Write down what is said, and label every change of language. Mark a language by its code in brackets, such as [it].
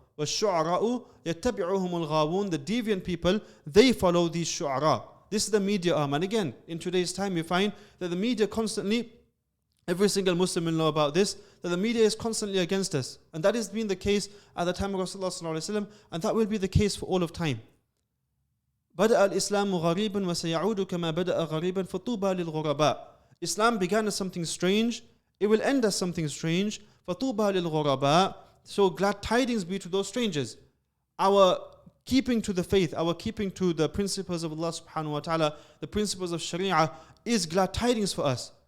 [ar] وَالشُّعَرَاءُ يَتَّبِعُهُمُ الْغَاوُونَ. [en] The deviant people, they follow these shu'ara. This is the media arm. And again, in today's time, you find that the media constantly, every single Muslim will know about this, that the media is constantly against us. And that has been the case at the time of Rasulullah sallallahu alaihi wasallam, and that will be the case for all of time. [ar] بدأ الإسلام غريبا وسيعود كما بدأ غريبا فطوبى للغرباء. [en] Islam began as something strange, it will end as something strange. [ar] فطوبى للغرباء. [en] So glad tidings be to those strangers. Our keeping to the faith, our keeping to the principles of Allah subhanahu wa ta'ala, the principles of Sharia, is glad tidings for us.